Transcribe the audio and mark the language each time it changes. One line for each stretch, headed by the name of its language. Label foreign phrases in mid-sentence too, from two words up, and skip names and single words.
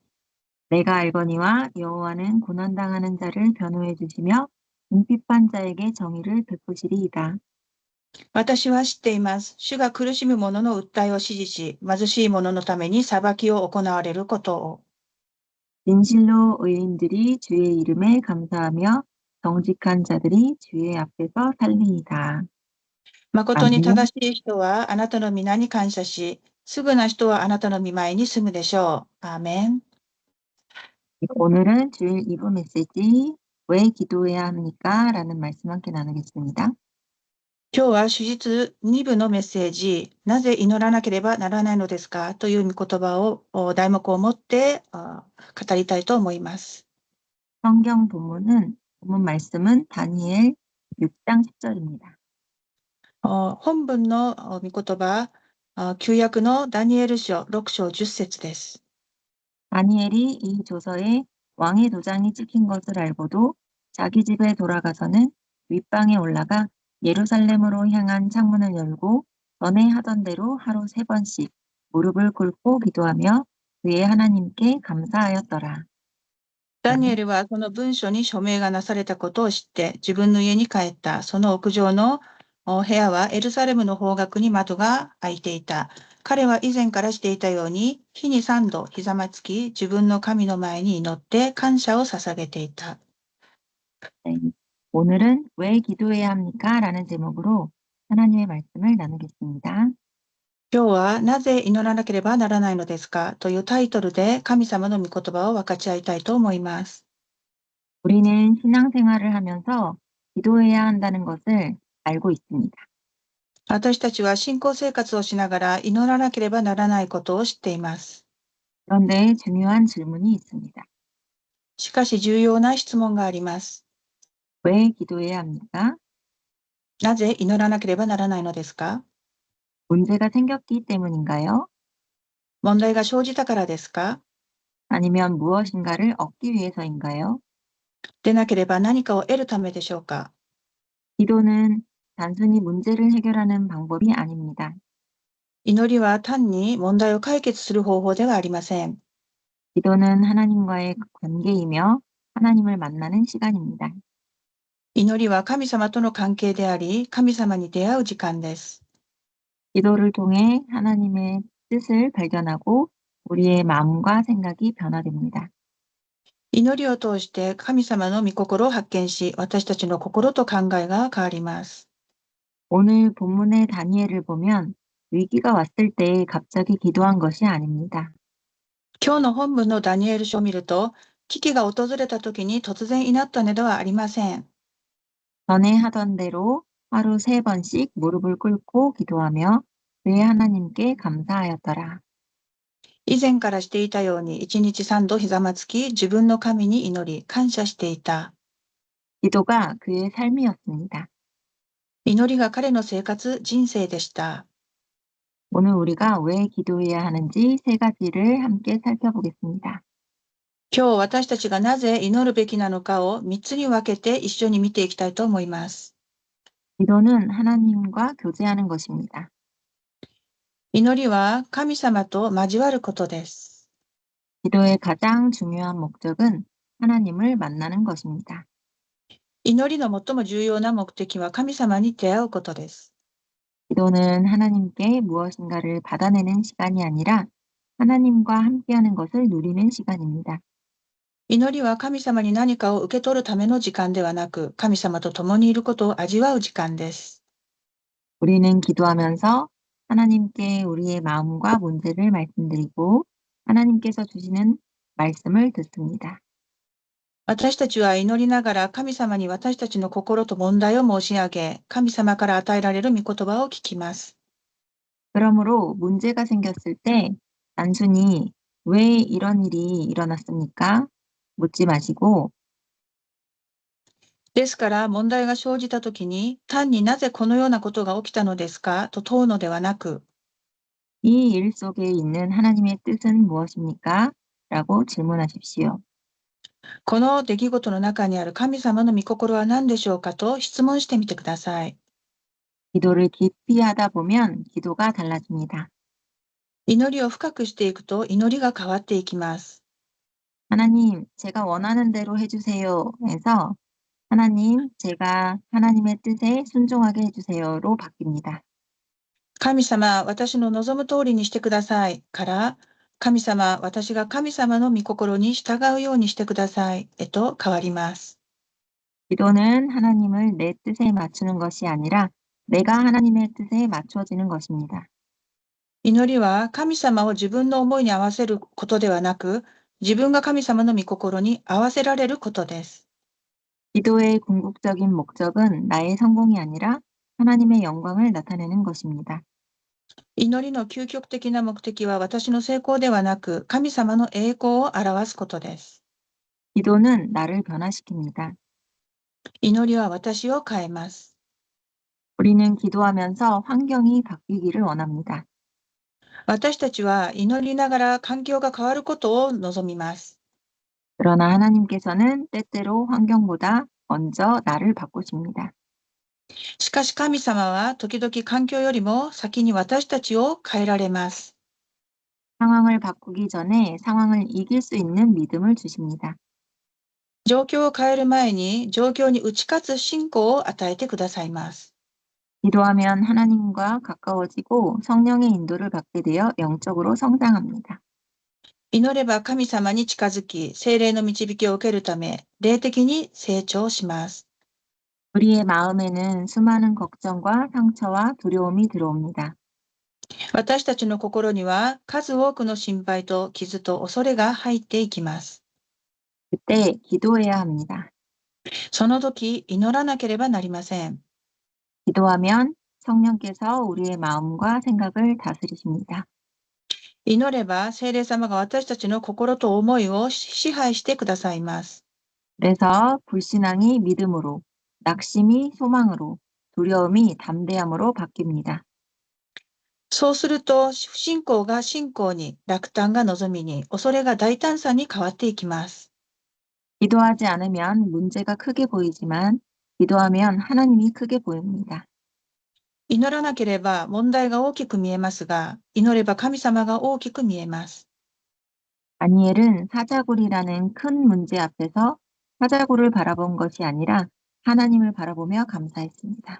Korean: 내가 알거니와 여호와는 고난당하는 자를 변호해 주시며 궁핍한 자에게 정의를 베푸시리이다.
Japanese: 私は知っています。主が苦しむ者の訴えを支持し、貧しい者のために裁きを行われることを。
Korean: 진실로 의인들이 주의 이름에 감사하며 정직한 자들이 주의 앞에서 살리이다.
Japanese: 誠に正しい人はあなたの皆に感謝し、すぐな人はあなたの御前に住むでしょう。アーメン。
Korean: 오늘은 주일 2부 메시지 왜 기도해야 합니까? 라는 말씀 함께 나누겠습니다.
Japanese: 今日は主日2部のメッセージ、なぜ祈らなければならないのですかという御言葉を題目を持って語りたいと思います。
Korean: 성경 본문 말씀은 다니엘 6장 10절입니다.
Japanese: 本文の御言葉、 旧約のダニエル書6章10節です。
Korean: 다니엘이 이 조서에 왕의 도장이 찍힌 것을 알고도 자기 집에 돌아가서는 윗방에 올라가 예루살렘으로 향한 창문을 열고 전에 하던 대로 하루 3번씩 무릎을 꿇고 기도하며 그의 하나님께 감사하였더라.
Japanese: ダニエルはその文書に署名がなされたことを知って自分の家に帰った。その屋上の部屋はエルサレムの方角に窓が開いていた。彼は以前からしていたように日に3度ひざまつき自分の神の前に祈って感謝を捧げていた。
Korean: 네, 오늘은 왜 기도해야 합니까? 라는 제목으로 하나님의 말씀을 나누겠습니다.
Japanese: 今日はなぜ祈らなければならないのですかというタイトルで神様の御言葉を分かち合いたいと思います。
Korean: 우리는 신앙생활을 하면서 기도해야 한다는 것을 알고 있습니다.
Japanese: 私たちは信仰生活をしながら祈らなければならないことを知っています。
Korean: 그런데 중요한 질문이 있습니다.
Japanese: しかし重要な質問があります。
Korean: 왜 기도해야 합니까?
Japanese: なぜ祈らなければならないのですか？
Korean: 문제가 생겼기 때문인가요?
Japanese: 問題が生じたからですか？
Korean: 아니면 무엇인가를 얻기 위해서인가요?
Japanese: でなければ何かを得るためでしょうか？
Korean: 기도는 단순히 문제를 해결하는 방법이 아닙니다.
Japanese: 祈りは単に問題を解決する方法ではありません。
Korean: 기도는 하나님과의 관계이며 하나님을 만나는 시간입니다.
Japanese: 祈りは神様との関係であり、神様に出会う時間です。
Korean: 기도를 통해 하나님의 뜻을 발견하고 우리의 마음과 생각이 변화됩니다.
Japanese: 祈りを通して神様の御心を発見し、私たちの心と考えが変わります。
Korean: 오늘 본문의 다니엘을 보면 위기가 왔을 때 갑자기 기도한 것이 아닙니다.
Japanese: 今日の本文のダニエル書を見ると、危機が訪れた時に突然祈ったのではありません。
Korean: 전에 하던 대로 하루 3번씩 무릎을 꿇고 기도하며 그의 하나님께 감사하였더라.
Japanese: 以前からしていたように1日3度ひざまつき、自分の神に祈り、感謝していた。
Korean: 기도가 그의 삶이었습니다.
Japanese: 祈りが彼の生活、人生でした。
Korean: 오늘 우리가 왜 기도해야 하는지 3가지를 함께 살펴보겠습니다.
Japanese: 今日私たちがなぜ祈るべきなのかを3つに分けて一緒に見ていきたいと思います。
Korean: 기도는 하나님과 교제하는 것입니다.
Japanese: 祈りは神様と交わることです。
Korean: 기도의 가장 중요한 목적은 하나님을 만나는 것입니다.
Japanese: 祈りの最も重要な目的は神様に出会うことです。
Korean: 기도는 하나님께 무엇인가를 받아내는 시간이 아니라 하나님과 함께하는 것을 누리는 시간입니다.
Japanese: 祈りは神様に何かを受け取るための時間ではなく、神様と共にいることを味わう時間です。
Korean: 우리는 기도하면서 하나님께 우리의 마음과 문제를 말씀드리고 하나님께서 주시는 말씀을 듣습니다.
Japanese: 私たちは祈りながら神様に私たちの心と問題を申し上げ、神様から与えられる御言葉を聞きます。
Korean: 그러므로 문제가 생겼을 때 단순히 왜 이런 일이 일어났습니까? 묻지 마시고
Japanese: ですから問題が生じたときに、単になぜこのようなことが起きたのですかと問うのではなく、
Korean: 이 일 속에 있는 하나님의 뜻은 무엇입니까? 라고 질문하십시오.
Japanese: この出来事の中にある神様の御心は何でしょうかと質問してみてください。
Korean: 기도를 깊이 하다 보면 기도가 달라집니다.
Japanese: 祈りを深くしていくと祈りが変わっていきます。
Korean: 하나님, 제가 원하는 대로 해주세요. 에서 하나님, 제가 하나님의 뜻에 순종하게 해주세요로 바뀝니다.
Japanese: 神様、私の望む通りにしてくださいから、神様、私が神様の御心に従うようにしてくださいへと変わります。
Korean: 기도는 하나님을 내 뜻에 맞추는 것이 아니라 내가 하나님의 뜻에 맞춰지는 것입니다.
Japanese: 祈りは神様を自分の思いに合わせることではなく、自分が神様の御心に合わせられることです。
Korean: 기도의 궁극적인 목적은 나의 성공이 아니라 하나님의 영광을 나타내는 것입니다.
Japanese: 祈りの究極的な目的は私の成功ではなく、神様の栄光を表すことです。
Korean: 기도는 나를 변화시킵니다.
Japanese: 祈りは私を変えます。
Korean: 우리는 기도하면서 환경이 바뀌기를 원합니다.
Japanese: 私たちは祈りながら環境が変わることを望みます。
Korean: 그러나 하나님께서는 때때로 환경보다 먼저 나를 바꾸십니다.
Japanese: しかし神様は時々環境よりも先に私たちを変えられます。
Korean: 상황을 바꾸기 전에 상황을 이길 수 있는 믿음을 주십니다.
Japanese: 状況を変える前に状況に打ち勝つ信仰を与えてくださいます。
Korean: 기도하면 하나님과 가까워지고 성령의 인도를 받게 되어 영적으로 성장합니다.
Japanese: 祈れば神様に近づき、聖霊の導きを受けるため、霊的に成長します。
Korean: 우리의 마음에는 수많은 걱정과 상처와 두려움이 들어옵니다.
Japanese: 私たちの心には数多くの心配と傷と恐れが入っていきます。
Korean: 그때 기도해야 합니다.
Japanese: その時、祈らなければなりません。
Korean: 기도하면 성령께서 우리의 마음과 생각을 다스리십니다.
Japanese: 祈れば聖霊様が私たちの心と思いを支配してくださいます。
Korean: 그래서 불신앙이 믿음으로, 낙심이 소망으로, 두려움이 담대함으로 바뀝니다.
Japanese: そうすると、不信仰が信仰に、落胆が望みに、恐れが大胆さに変わっていきます。
Korean: 기도하지 않으면 문제가 크게 보이지만 기도하면 하나님이 크게 보입니다.
Japanese: 祈らなければ問題が大きく見えますが、祈れば神様が大きく見えます。
Korean: 다니엘은 사자굴이라는 큰 문제 앞에서 사자굴을 바라본 것이 아니라 하나님을 바라보며 감사했습니다.